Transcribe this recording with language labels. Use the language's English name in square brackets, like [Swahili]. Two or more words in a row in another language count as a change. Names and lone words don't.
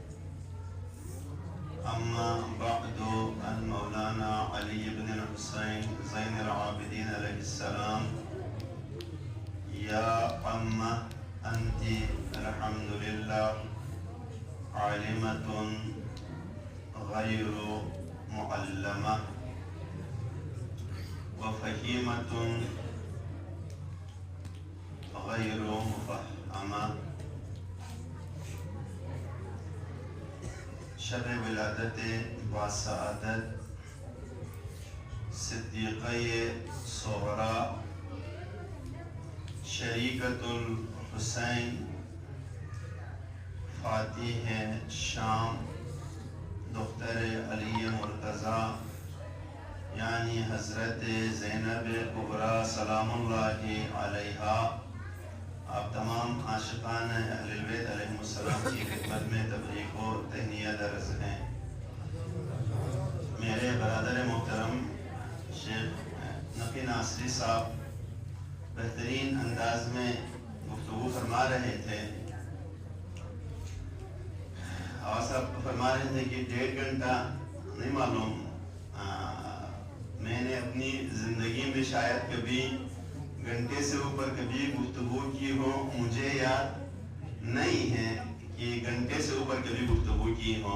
[Arabic] أما بعد، عن مولانا علي بن الحسين زين العابدين عليه السلام: يا أمة أنت الحمد لله عالمة غير معلمة وفهيمة غير مفهمة. [Urdu] شب ولادت با سعادت صدیقہ صغرا شریکۃ الحسین فاتح شام دختر علی مرتضیٰ یعنی حضرت زینب کبریٰ [Arabic] سلام اللہ علیہا، [Urdu] آپ تمام عاشقان [Arabic] اہل البیت علیہم السلام [Urdu] کی خدمت میں تبریک و تہنیت درز ہیں۔ میرے برادر محترم شیخ نقی ناصری صاحب بہترین انداز میں گفتگو فرما رہے تھے، اور صاحب فرما رہے تھے کہ 1.5 گھنٹہ نہیں معلوم، میں نے اپنی زندگی میں شاید کبھی گھنٹے سے اوپر کبھی گفتگو کی ہو، مجھے یاد نہیں ہے کہ گھنٹے سے اوپر کبھی گفتگو کی ہو۔